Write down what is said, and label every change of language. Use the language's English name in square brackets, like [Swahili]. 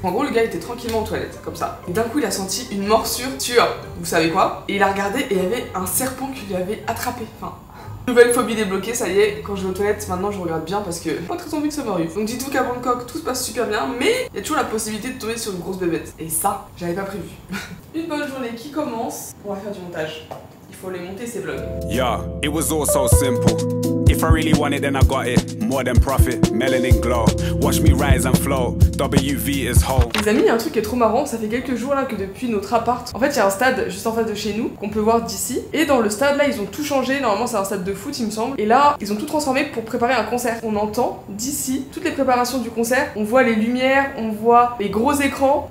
[French] En gros le gars était tranquillement aux toilettes comme ça et d'un coup il a senti une morsure sur vous savez quoi, et il a regardé et il y avait un serpent qui lui avait attrapé. Enfin, nouvelle phobie débloquée, ça y est, quand je vais aux toilettes maintenant je regarde bien parce que j'ai pas très envie que ça m'arrive. Donc dites-vous qu'à Bangkok tout se passe super bien mais il y a toujours la possibilité de tomber sur une grosse bébête et ça j'avais pas prévu. Une bonne journée qui commence, on va faire du montage. Il faut les monter ces vlogs. [English] Yeah, it was all so simple. If I really want it, then I got it. More than profit, melanin glow. Watch me rise and flow. WV is whole. [French] Les amis, il y a un truc qui est trop marrant. Ça fait quelques jours là que depuis notre appart, en fait, il y a un stade juste en face de chez nous qu'on peut voir d'ici. Et dans le stade là, ils ont tout changé. Normalement, c'est un stade de foot, il me semble. Et là, ils ont tout transformé pour préparer un concert. On entend d'ici toutes les préparations du concert. On voit les lumières, on voit les gros écrans.